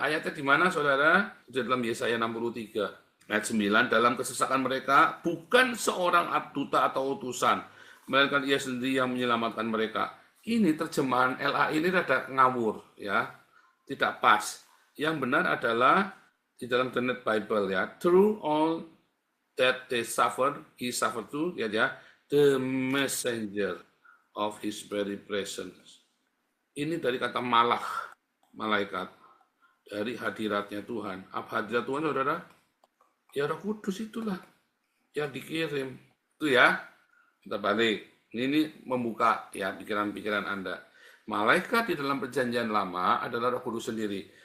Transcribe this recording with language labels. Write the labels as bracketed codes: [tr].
[id] Ayatnya di mana, saudara? Di dalam Yesaya 63. Ayat 9, dalam kesesakan mereka, bukan seorang duta atau utusan, melainkan ia sendiri yang menyelamatkan mereka. Ini terjemahan LA ini rada ngawur, ya. Tidak pas. Yang benar adalah di dalam The Net Bible, ya. [en] Through all that they suffered, he suffered too, ya, the messenger of his very presence. [id] Ini dari kata malach, malaikat, dari hadiratnya Tuhan. Apa hadirat Tuhan, saudara? Ya Roh Kudus itulah yang dikirim. Itu ya, kita balik. Ini membuka ya pikiran-pikiran Anda. Malaikat di dalam perjanjian lama adalah Roh Kudus sendiri.